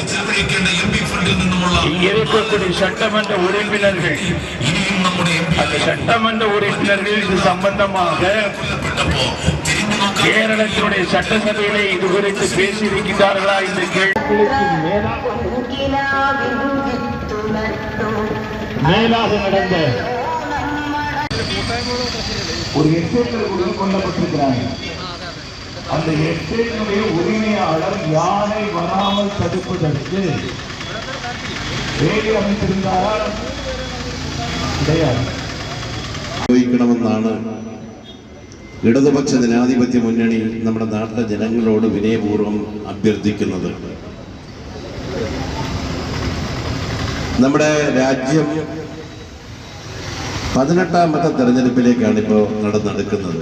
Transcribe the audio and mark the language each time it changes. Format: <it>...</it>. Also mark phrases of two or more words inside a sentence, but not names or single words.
<ta>இங்கே இருக்கக்கூடிய சட்டமன்ற உறுப்பினர்கள் அந்த சட்டமன்ற உறுப்பினர்கள் இது சம்பந்தமாக கேரளத்தினுடைய சட்டசபையிலே இது குறித்து பேசியிருக்கிறார்களா இந்த கேள்விக்கு மேலாக நடந்த ஒரு எஸ்டேட்டில் கொல்லப்பட்டிருக்கிறாங்க. அந்த எஸ்டேட்டினுடைய உரிமையாளர் யானை வராமல் தடுப்பதற்கு வேலி அமைத்திருந்தாரா? கிடையாது.</ta> <ml>ഇടതുപക്ഷ ജനാധിപത്യ മുന്നണി നമ്മുടെ നാട്ടിലെ ജനങ്ങളോട് വിനയപൂർവ്വം അഭ്യർത്ഥിക്കുന്നത്. നമ്മുടെ രാജ്യം 18ാമത്തെ തെരഞ്ഞെടുപ്പിലേക്കാണ് ഇപ്പോൾ നടന്നെടുക്കുന്നത്.</ml>